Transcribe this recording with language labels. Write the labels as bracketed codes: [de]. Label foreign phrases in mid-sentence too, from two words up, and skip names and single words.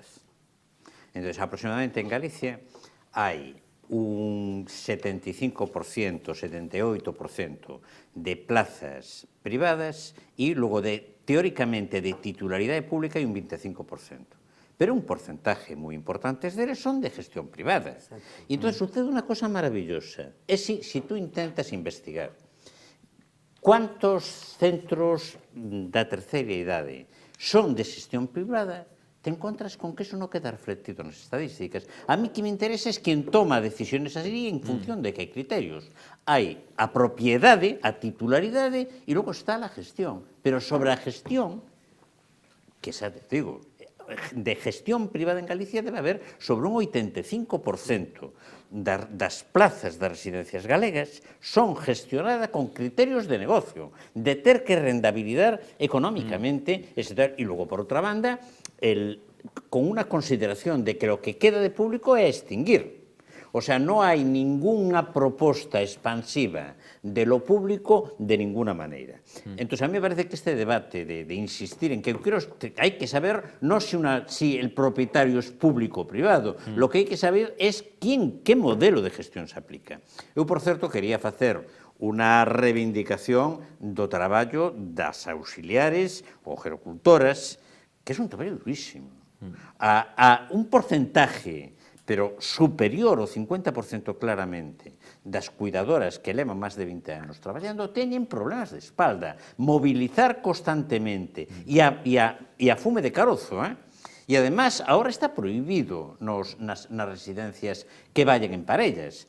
[es] Entonces, aproximadamente en Galicia hay un 75%, 78% de plazas privadas y luego, teóricamente, de titularidad pública hay un 25%. Pero un porcentaje muy importante de ellos son de gestión privada. Y entonces sucede una cosa maravillosa. Es si tú intentas investigar ¿cuántos centros [gl] da terceira idade son de xestión privada? Te encontras con que eso non queda reflectido nas estadísticas. [es] A mí que me interesa es quen toma decisiones así en función de que hai criterios. [gl] Hai a propiedade, a titularidade e logo está a gestión. Pero sobre a gestión, que xa te digo, de gestión privada en Galicia debe haber sobre un 85% das plazas das residencias galegas son gestionadas con criterios de negocio, de ter que rentabilizar económicamente, etc. [es] Y luego, [gl] por outra banda, [es] con una consideración de que lo que queda de público é extinguir. O sea, no hay ninguna proposta expansiva de lo público de ninguna manera. Entonces, a mí me parece que este debate de insistir en que hay que saber no si el propietario es público o privado, lo que hay que saber es qué modelo de gestión se aplica. [gl] Eu, por certo, quería facer unha reivindicación do traballo das auxiliares ou gerocultoras, que é un traballo durísimo. [es] A un porcentaje [gl] pero superior ao 50% claramente das cuidadoras que levan máis de 20 anos traballando teñen problemas de espalda, mobilizar constantemente e a fume de carozo, [es] E, además, ahora está prohibido [gl] nas residencias que vayan en parellas.